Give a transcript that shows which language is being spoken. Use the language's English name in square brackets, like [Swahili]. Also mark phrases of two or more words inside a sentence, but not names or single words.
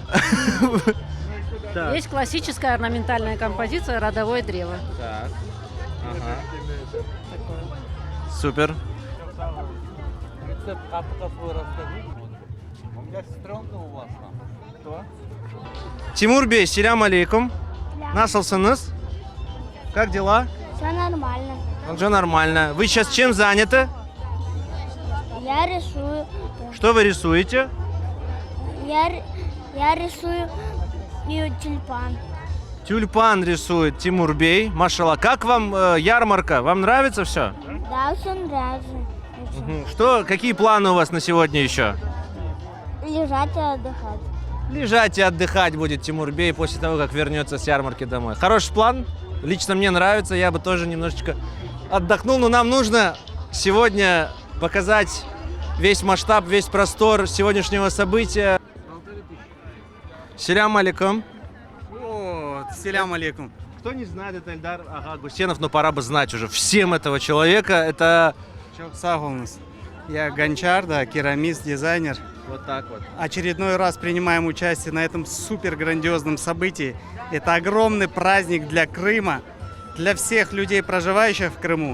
[Russian] Так. Есть классическая орнаментальная композиция «Родовое древо». Так. Ага. Супер. [Arabic] Тимур Бей, селям алейкум. [Crimean Tatar] Насылсыныз? [Russian] Как дела? Все нормально. Все нормально. Вы сейчас чем заняты? Я рисую. Что вы рисуете? Я рисую тюльпан. Тюльпан рисует Тимур Бей. Машалла. Как вам ярмарка? Вам нравится все? Да, все нравится. Что, какие планы у вас на сегодня еще? Лежать и отдыхать. Лежать и отдыхать будет Тимур Бей после того, как вернется с ярмарки домой. Хороший план. Лично мне нравится. Я бы тоже немножечко отдохнул. Но нам нужно сегодня показать весь масштаб, весь простор сегодняшнего события. [Arabic] Селям алейкум. Селям алейкум. [Russian] Кто не знает, это Эльдар Ага Гусенов, но пора бы знать уже всем этого человека. Это [Crimean Tatar] Чох саголнус. [Russian] Я гончар, да, керамист, дизайнер. вот так вот. Очередной раз принимаем участие на этом супер грандиозном событии. Это огромный праздник для Крыма, для всех людей, проживающих в Крыму.